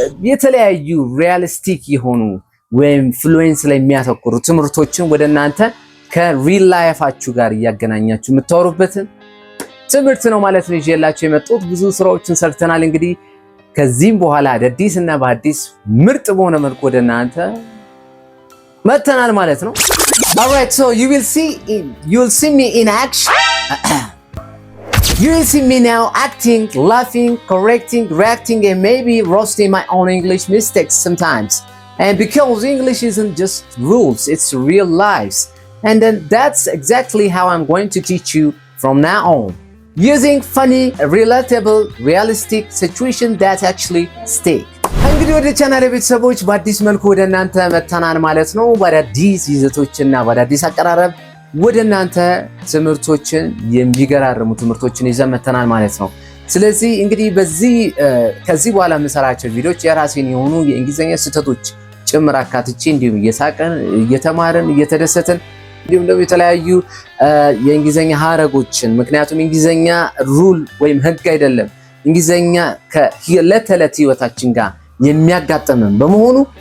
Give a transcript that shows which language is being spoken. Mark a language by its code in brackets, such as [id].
[am] የተለያዩ ሪያሊስቲክ የሆኑ ወይም ፍሉዌንስ ላይ የሚያተኩሩ ትምህርቶችን ወደ እናንተ ከሪል ላይፋችሁ ጋር እያገናኛችሁ የምታወሩበትን ትምህርት ነው ማለት ነው ይዤላችሁ የመጣሁት። ብዙ ስራዎችን ሰርተናል። እንግዲህ ከዚህም በኋላ አዲስና በአዲስ ምርጥ በሆነ መልኩ ወደ እናንተ መተናል ማለት ነው። [en] Alright, so you will see me in action. You will see me now acting, laughing, correcting, reacting and maybe roasting my own English mistakes sometimes. And because English isn't just rules, it's real lives. And then that's exactly how I'm going to teach you from now on. Using funny, relatable, realistic situations that actually stick. [am] እንግዲህ ወደ ቻናሌ ቤተሰቦች በአዲስ መልኩ ወደ እናንተ መተናል ማለት ነው። በአዳዲስ ይዘቶችና በአዳዲስ አቀራረብ ወደ እናንተ ትምህርቶችን የሚገራርሙ ትምህርቶችን ይዘን መተናል ማለት ነው። ስለዚህ እንግዲህ ከዚህ በኋላ የምሰራቸው ቪዲዮዎች የራሴን የሆኑ የእንግሊዝኛ ስህተቶች ጭምር አካትቼ እንዲሁም እየሳቀን እየተማርን እየተደሰትን እንዲሁም ደግሞ የተለያዩ የእንግሊዝኛ ሀረጎችን ምክንያቱም እንግሊዝኛ ሩል ወይም ህግ አይደለም። እንግሊዝኛ ከዕለት ተዕለት ህይወታችን ጋር የሚያጋጥመን በመሆኑ